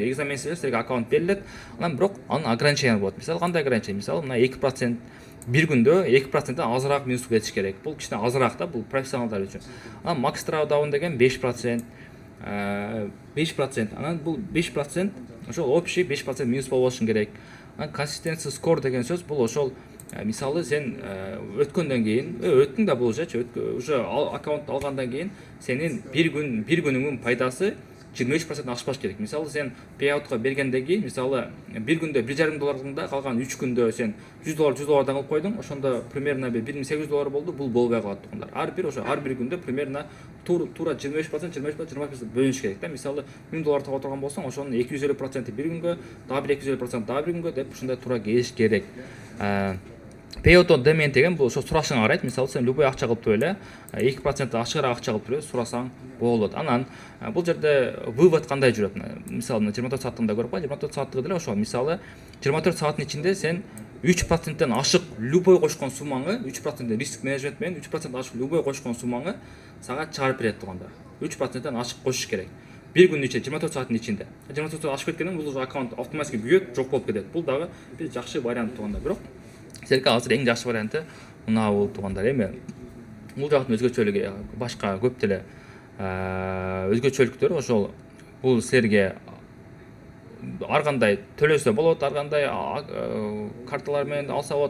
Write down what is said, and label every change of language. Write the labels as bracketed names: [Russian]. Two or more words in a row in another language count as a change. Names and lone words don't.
[Kyrgyz] Экзамен силерге аккаунт берилет. Анан бирок анын ограничение болот. Мисалы кандай ограничение? Мисалы мына 2% bir күндө 2%-тен азыраак минус кетиш керек. Бул кичине азыраак да, бул профессионалдар үчүн. Анан [English] max drawdown [Kyrgyz] деген 5%, 5%. Анан бул 5% ошол общий 5% минус болбошун керек. Анан [English] consistency score [Kyrgyz] деген сөз бул ошол мисалы сен өткөндөн кийин, өттүң да бул уже аккаунт алгандан кийин сенин bir күнүңүн пайдасы 23% ашпаш керек. Мисалы сен payoutка бергенден кийин, мисалы bir күндө $1,5 калган 3 күндө сен $100 кылып койдуң, ошондо примерно $1,800 болду. Бул болбой калат тугундар. Ар бир күндө примерно тура 25% бөлүнүш керек да. Мисалы $1000 таба турган болсоң, ошонун 250% bir күнгө, дагы 250% дагы bir күнгө деп ушундай тура келиш керек. [English] Payout on demand [Kyrgyz] деген бул ошо сурашыңа карайт. Мисалы сен любой акча кылып эле 2% ашыгыраак акча кылып сурасаң болот. Анан бул жерде вывод кандай жүрөт? Мисалы 24 сааттыгында көрүп кой, 24 сааттыгы деле ошол. Мисалы 24 сааттын ичинде сен 3%-тен ашык любой кошкон суммаңы, 3% [English] risk management [Kyrgyz] менен 3% ашык любой кошкон суммаңы сага чыгарып берет туганда. 3%-тен ашык кошуш керек. [Turkish] Bir gün içinde, 24 saatin içinde. [Kyrgyz] 24 saat ашып кеткенден бул аккаунт автоматически күйөт, жок болуп кетет. Бул дагы бир жакшы вариант туганда. Бирок силерге азыр эң жакшы варианты мына болуп тугандар. Эми бул жактын өзгөчөлүгү башка көп деле өзгөчөлүктөр ошол бул силерге ар кандай төлөсө болот, ар кандай карталар менен алса болот.